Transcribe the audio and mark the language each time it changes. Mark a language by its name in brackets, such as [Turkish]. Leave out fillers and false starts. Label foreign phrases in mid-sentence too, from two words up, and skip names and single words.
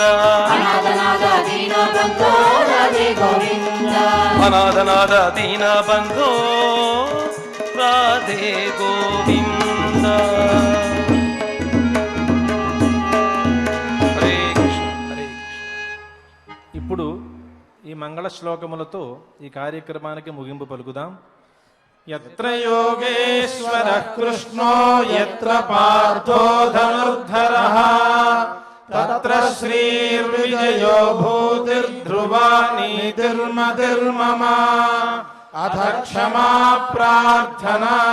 [Kannada] ಅನಾಥನಾದ ದೀನ ಬಂಧೋ ರಾಧೆ ಗೋವಿಂದ ಅನಾಥನಾದ ದೀನ ಬಂಧೋ ರಾಧೆ ಗೋವಿಂದ. ಹರೇ ಕೃಷ್ಣ ಹರೇ ಕೃಷ್ಣ. [Telugu] ఇప్పుడు ఈ మంగళ శ్లోకములతో ఈ కార్యక్రమానికి ముగింపు పలుకుదాం. [Sanskrit] यत्र योगेश्वरः कृष्णो यत्र पार्थो धनुर्धरः तत्र श्रीर्विजयो भूतिर्ध्रुवा नीतिर्मतिर्मम अथ क्षमा प्रार्थना